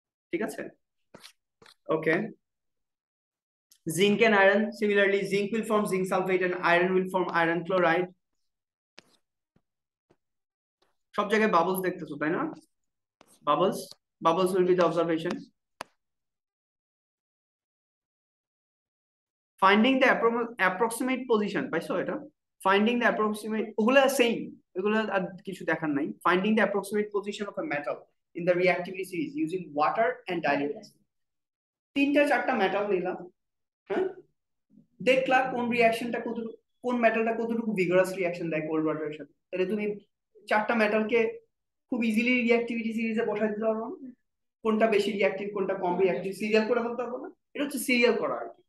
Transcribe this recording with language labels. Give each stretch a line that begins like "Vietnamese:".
Bangla: ঠিক আছে, ওকে।
English: Zinc and iron, similarly zinc will form zinc sulfate and iron will form iron chloride।
Bangla: সব জায়গায় bubbles দেখতেছো, তাই না? Bubbles
English: will be the observation। Finding the approximate position,
Bangla: পাইছো এটা?
English: Finding the approximate,
Bangla: ওগুলা সেম, এগুলা আর কিছু দেখার নাই।
English: Finding the approximate position of a metal in the reactivity series using water and dilute acid।
Bangla: 3-4টা metal নিলাম, হ্যাঁ, দেখলা কোন রিঅ্যাকশনটা কতটুকু, কোন মেটালটা কতটুকু ভিগারাস রিঅ্যাকশন দেয় কোল্ড ওয়াটারের সাথে, তাহলে তুমি 4টা মেটালকে খুব ইজিলি রিঅ্যাক্টিভিটি সিরিজে বসাই দিতে পারবো না? কোনটা বেশি রিঅ্যাক্টিভ, কোনটা কম রিঅ্যাক্টিভ, সিরিয়াল করে বলতে পারবো না? এটা হচ্ছে সিরিয়াল করা আর কি।